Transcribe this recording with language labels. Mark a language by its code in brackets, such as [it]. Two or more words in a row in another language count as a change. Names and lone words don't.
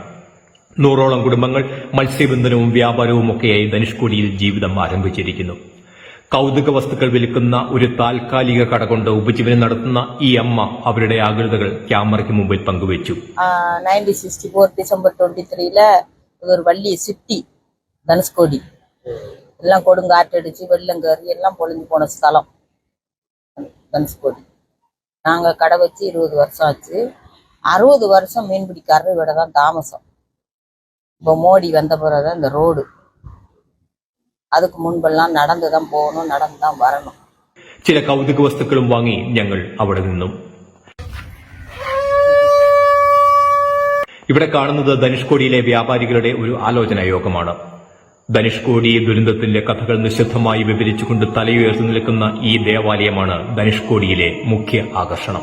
[ml] 100ഓളം കുടുംബങ്ങൾ മത്സ്യബന്ധനവും വ്യാപാരവും ഒക്കെയായി ധനുഷ്കോടിയിൽ ജീവിതം ആരംഭിച്ചിരിക്കുന്നു. കൗതുക വസ്തുക്കൾ വിൽക്കുന്ന ഒരു താൽക്കാലിക കട കൊണ്ട് ഉപജീവനം നടത്തുന്ന ഈ അമ്മ അവരുടെ ആകുലതകൾ ക്യാമറയ്ക്ക് മുമ്പിൽ പങ്കുവച്ചു. [ta] 1964 ഡിസംബർ 23 ஒரு வள்ளி சிட்டி தனுஷ்கோடி எல்லாம் கொடுங்காற்றடிச்சு வெள்ளம் கறி எல்லாம் பொழிஞ்சு போன ஸ்தலம் தனுஷ்கோடி. நாங்கள் கடை வச்சு 20 வருஷம் ஆச்சு. 60 வருஷம் மீன்பிடிக்காரர் இவட தான் தாமசம். இப்போ மோடி வந்த பிறகுதான் இந்த ரோடு. அதுக்கு முன்பெல்லாம் நடந்து தான் போகணும், நடந்து தான் வரணும். [ml] ചില കൗതുക വസ്തുക്കളും വാങ്ങി ഞങ്ങൾ അവിടെ നിന്നും. ഇവിടെ കാണുന്നത് ധനുഷ്കോടിയിലെ വ്യാപാരികളുടെ ഒരു ആലോചനാ യോഗമാണ്. ധനുഷ്കോടി ദുരന്തത്തിന്റെ കഥകൾ നിശബ്ദമായി വിവരിച്ചുകൊണ്ട് തലയുയർത്തി നിൽക്കുന്ന ഈ ദേവാലയമാണ് ധനുഷ്കോടിയിലെ മുഖ്യ ആകർഷണം.